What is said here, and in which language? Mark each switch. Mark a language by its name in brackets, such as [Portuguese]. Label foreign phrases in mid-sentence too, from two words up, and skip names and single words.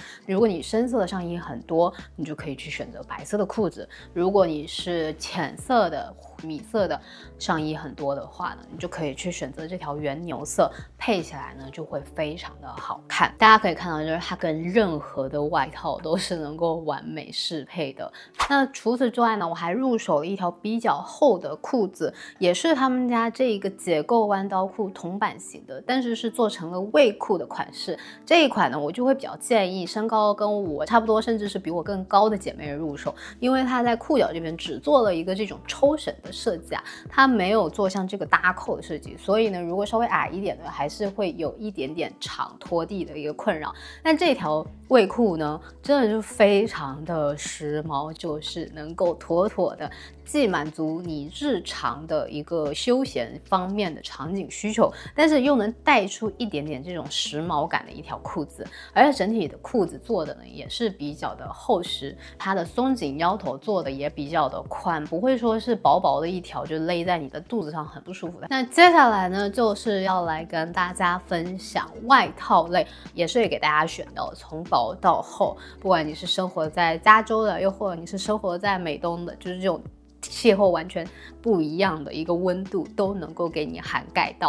[Chinese] 如果你深色的上衣很多，你就可以去選擇白色的褲子；如果你是淺色的米色的上衣很多的話呢，你就可以去選擇这条原牛色，配起来呢就会非常的好看。大家可以看到，就是它跟任何的外套都是能夠完美適配的。那除此之外呢，我還入手了一條比較厚的褲子，也是他們家這個解構彎刀褲銅版型的，但是是做成了衛褲的款式。這一款呢，我就會比較建議身高跟我差不多，甚至是比我更高的姐妹入手，因為它在褲腳這邊只做了一個這種抽繩的設計啊，它沒有做像這個搭扣的設計，所以呢，如果稍微矮一點的，還是會有一點點長拖地的一個困擾。但這條衛褲呢，真的就非常的時髦，就是能夠妥妥的既滿足你日常的一個休閒方面的場景需求，但是又能帶出一點點這種時髦感的一條褲子。而且整體的褲子做的呢，也是比較的厚實，它的鬆緊腰頭做的也比較的寬，不會說是薄薄的一條就勒在你的肚子上很不舒服的。那接下來呢，就是要來跟大家分享外套類，也是給大家選到從薄到厚，不管你是生活在加州的，又或者你是生活在美東的，就是這種氣候完全不一樣的一個溫度都能夠給你涵蓋到。